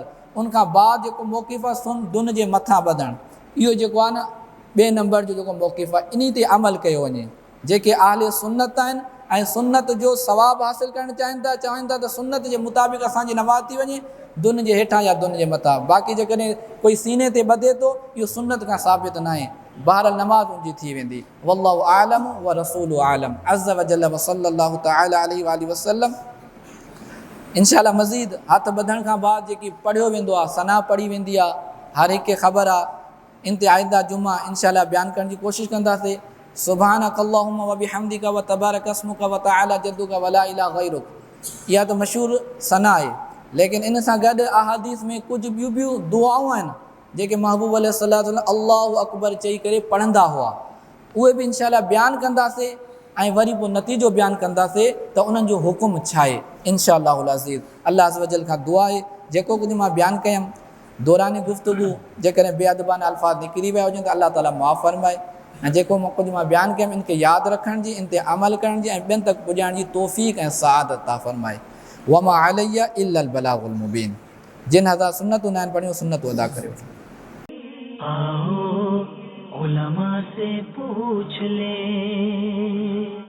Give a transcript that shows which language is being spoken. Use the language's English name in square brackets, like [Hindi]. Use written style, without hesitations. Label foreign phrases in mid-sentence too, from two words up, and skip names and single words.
[Sindhi] उनखां बाद जेको मौक़िफ़ आहे दुन जे मथां ॿधणु, इहो जेको आहे न ॿिए नंबर जो जेको मौक़िफ़ आहे, इन ते अमल कयो वञे। जेके आले सुन्नत आहिनि ऐं सुन्नत जो सवाबु हासिलु करणु चाहिनि था त सुन्नत जे मुताबिक़ असांजी नमाज़ थी वञे दुन जे हेठां या दुन जे मथां। बाक़ी जेकॾहिं कोई सीने ते ॿधे थो इहो सुन्नत खां साबित न आहे, बहरहाल नमाज़ उनजी थी वेंदी। [Arabic] والله أعلم ورسوله أعلم عز وجل وصلى الله تعالى عليه وآله وسلم. [Sindhi] इंशाअल्लाह मज़ीद हथु ॿधण खां बाद जेकी पढ़ियो वेंदो आहे, सना पढ़ी वेंदी आहे, हर हिकु खे ख़बर आहे। इन ते आइंदा जुमा इंशाअल्लाह बयानु करण जी कोशिशि कंदासीं। [Arabic] سبحانك اللهم وبحمدك وتبارك اسمك وتعالى جدك ولا إله غيرك, [Sindhi] इहा त मशहूरु सना आहे। लेकिन इन सां गॾु अहादीस में कुझु ॿियूं दुआऊं आहिनि जेके महबूब [Arabic] عليه الصلاة الله أكبر [Sindhi] चई करे पढ़ंदा हुआ, उहे बि इंशाअल्लाह बयानु कंदासीं ऐं वरी पोइ नतीजो बयानु कंदासीं त उन्हनि जो हुकुम छा आहे [Arabic] إن شاء الله العزيز. [Sindhi] अल्लाह [Arabic] عز وجل [Sindhi] खां दुआ आहे जेको कुझु मां बयानु कयुमि दौरानी गुफ़्तगू जेकॾहिं बेअदबाना अल्फाज़ निकिरी विया हुजनि त अल्लाह ताला मुआफ़ फरमाए, ऐं जेको कुझु मां बयानु कयुमि इनखे यादि रखण जी, इन ते अमल करण जी ऐं ॿियनि तक पुॼाइण जी तौफ़ीक़ ऐं सआदत अता फरमाए। [Arabic] وما علينا إلا البلاغ المبين. [Sindhi] जिन हज़ार सुन्नतूं न आहिनि पढ़ियूं सुन्नतूं अदा करियो। [Urdu] آؤ علما سے پوچھ لے.